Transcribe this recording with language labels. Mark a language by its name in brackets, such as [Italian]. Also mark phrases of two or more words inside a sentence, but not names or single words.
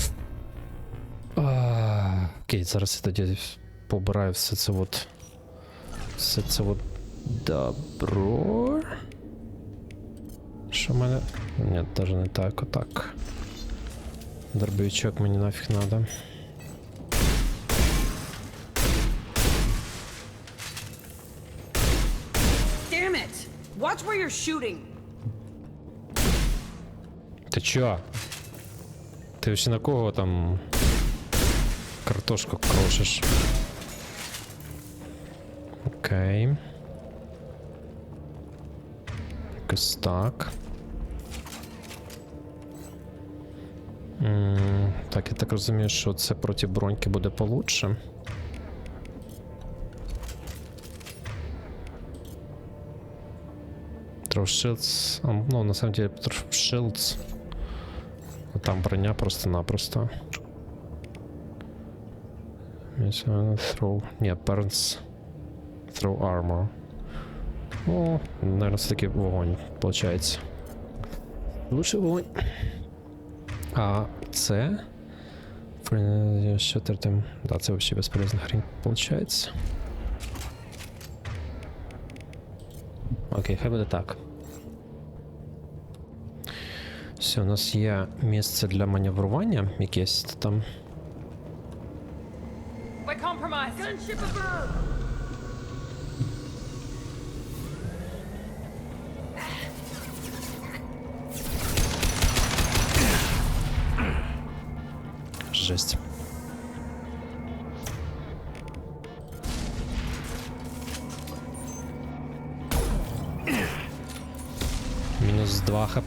[Ukrainian] Окей, зараз я тоді побираю все це вот. Все це вот добро. Що в мене? Ні, даже не так, отак. Дробовичок мені нафіг надо. [English] Damn it! Watch where you're shooting! [Ukrainian] Ти чо? Ти ще на кого там картошку крошиш? Окей. Якось так. Так, я так розумію, що це проти броньки буде получше. [English] Shields. [Russian] Ну, на самом деле, Shields. [Ukrainian] Там броня просто-напросто. [English] Throw. Нет, Burns. Throw armor. [Russian] О, наверное, все-таки вогонь, получается. [Ukrainian] Лучше вогонь. А це в Що там? Да, це взагалі безполезна хрень получається. Окей, хай буде так. Все, у нас є місце для маневрування якесь там. [English] We're compromised. Gunship above. [Ukrainian] Жесть. Мінус 2 хп.